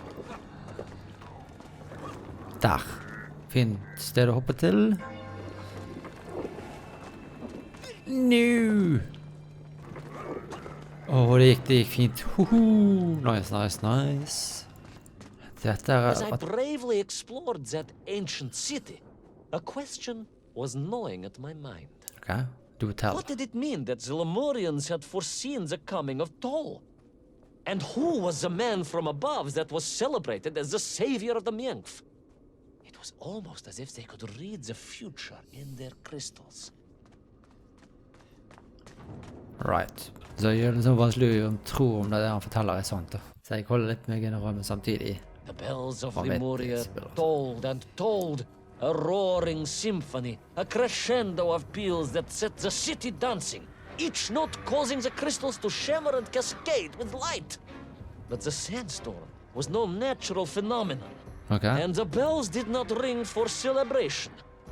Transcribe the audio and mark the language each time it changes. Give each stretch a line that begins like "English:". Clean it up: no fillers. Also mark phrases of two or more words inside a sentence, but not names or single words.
Norwegian: Der. Fint sted å hoppe til. Nå! Det gikk fint. Nice. Dette
English: As I bravely explored that ancient city, a question was gnawing at my mind. Okay, do tell. What did it mean that the Lemurians had foreseen the coming of Toll? And who was the man from above that was celebrated as the savior of the Mienf? It was almost as if they could read the future in their crystals. Right.
Norwegian: Så det gjør det så vanskelig å tro om det han forteller er sant da. Så jeg holder litt med generalen samtidig.
English: The bells of
Norwegian: Man vet
English: Lemuria
Norwegian: det spiller.
English: tolled and tolled, a roaring symphony, a crescendo of peals that set the city dancing, each note causing the crystals to shimmer and cascade with light. But the sandstorm was no natural phenomenon, Okay. and the bells did not ring for celebration.